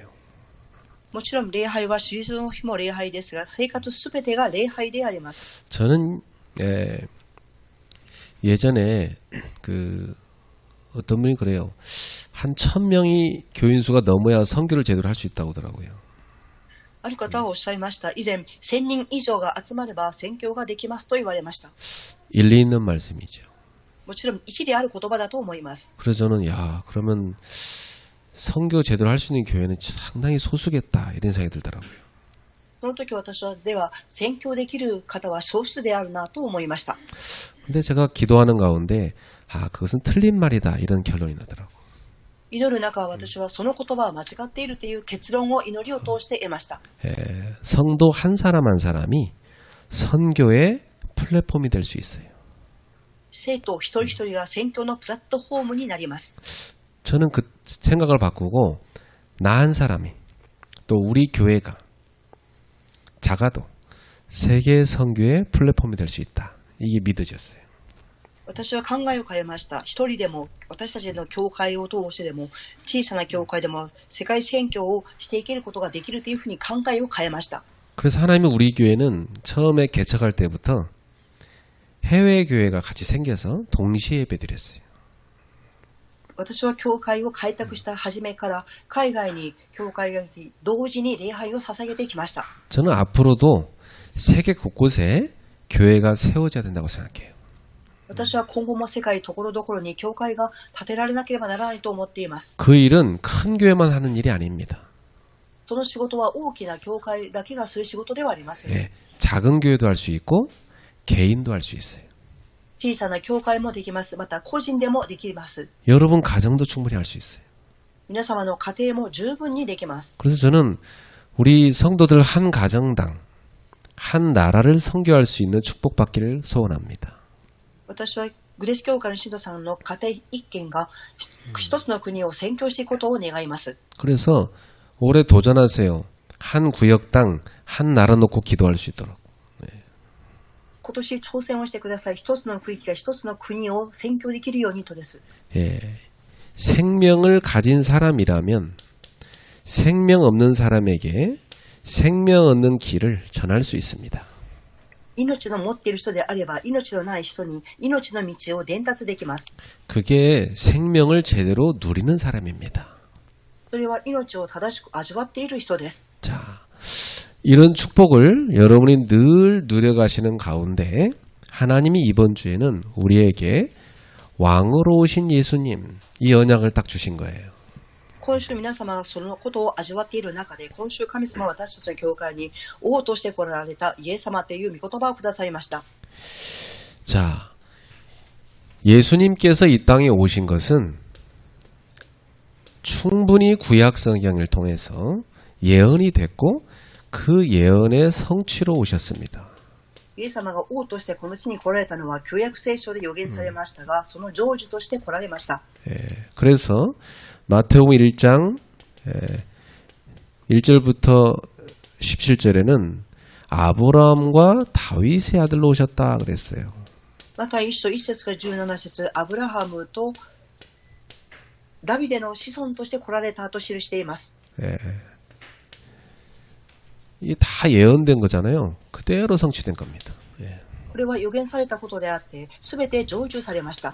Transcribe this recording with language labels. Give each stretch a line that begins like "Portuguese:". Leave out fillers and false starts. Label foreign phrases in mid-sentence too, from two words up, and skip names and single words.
Japanese: もちろん礼拝はシーズンの日も礼拝ですが、生活すべてが礼拝であります。
Korean: 저는 예전에 어떤 분이 그래요. 한 1000명이 교인 수가 넘어야 선교를 제대로 할 수 있다고 하더라고요.
Japanese: ある方がおっしゃいました。以前、1000人以上が集まれば宣教ができますと言われました。
Korean: 일리 있는 말씀이죠.
Japanese: もちろん一理ある言葉だと思います。
Korean: 그래서 저는 그러면 선교 제대로 할 수 있는 교회는 상당히 소수겠다 이런 생각이 들더라고요.
Japanese: その時私はでは宣教できる方は少数であるなと思いました。
Korean: 근데 제가 기도하는 가운데 그것은 틀린 말이다 이런 결론이 나더라고요.
Japanese: 祈る中、私はその言葉は間違っているという結論を祈りを通して得ました。
Korean: 성도 한 사람 한 사람이 선교의 플랫폼이 될 수 있어요.
Japanese: 生徒一人一人が宣教のプラットフォームになります。
Korean: 저는 그 생각을 바꾸고 나 한 사람이 또 우리 교회가 작아도 세계 선교의 플랫폼이 될 수 있다. 이게 믿어졌어요.
Japanese: 私は考えを変えました。一人でも私たちの教会を通してでも小さな教会でも世界宣教をしていけることができるというふうに考えを変えました。
Korean: 그래서 하나님은 우리 교회는 처음에 개척할 때부터 해외 교회가 같이 생겨서 동시에 예배드렸어요.
Japanese: 私は教会を開拓した初めから海外に教会が同時に礼拝を捧げてきました。
Korean: 저는 앞으로도 세계 곳곳에 교회가 세워져야 된다고 생각해요.
Japanese: 私は今後も世界ところどころに教会が建てられなければならないと思っています。
Korean: 그 일은 큰 교회만 하는 일이 아닙니다.
Japanese: その仕事は大きな教会だけがする仕事ではありません。
Korean: 작은 교회도 할 수 있고 개인도 할 수 있어요.
Japanese: 小さな教会もできます。また個人でもできます。
Korean: 여러분 가정도 충분히 할 수 있어요.
Japanese: 皆様の家庭も十分にできます。
Korean: 그래서 저는 우리 성도들 한 가정당 한 나라를 선교할 수 있는 축복받기를 소원합니다.
Japanese: 私はグレス教会の信徒さんの家庭一軒が一つの国を宣教していくことを願います。
Korean: 그래서 올해 도전하세요. 한 구역당 한 나라 놓고 기도할 수 있도록. 네.
Japanese: 今年挑戦をしてください。一つの区域が一つの国を占拠できるようにとです。
Korean: 예, 생명을 가진 사람이라면 생명 없는 사람에게 생명 없는 길을 전할 수 있습니다.
Japanese: 命の持っている人であれば、命のない人に命の道を伝達できます。
Korean: 그게 생명을 제대로 누리는 사람입니다.
Japanese: それは命を正しく味わっている人です。
Korean: 자, 이런 축복을 여러분이 늘 누려가시는 가운데 하나님이 이번 주에는 우리에게 왕으로 오신 예수님 이 언약을 딱 주신 거예요.
Japanese: 今週皆様がそのことを味わっている中で、今週神様は私たちの教会に王として来られたイエス様という御言葉をくださいました。
Korean: 자, 예수님께서 이 땅에 오신 것은 충분히 구약 성경을 통해서 예언이 됐고 그 예언의 성취로 오셨습니다.
Japanese: イエス様が王としてこの地に来られたのは旧約聖書で予言されましたが、その成就として来られました。
Korean: 그래서 마태복음 1장 1절부터 17절에는 아브라함과 다윗의 아들로 오셨다 그랬어요.
Japanese: また1章1節から17節、アブラハムとダビデの子孫として来られたと記しています。
Korean: 이게 다 예언된 거잖아요. 그대로 성취된 겁니다.
Japanese: これは予言されたことであって、すべて成就されました。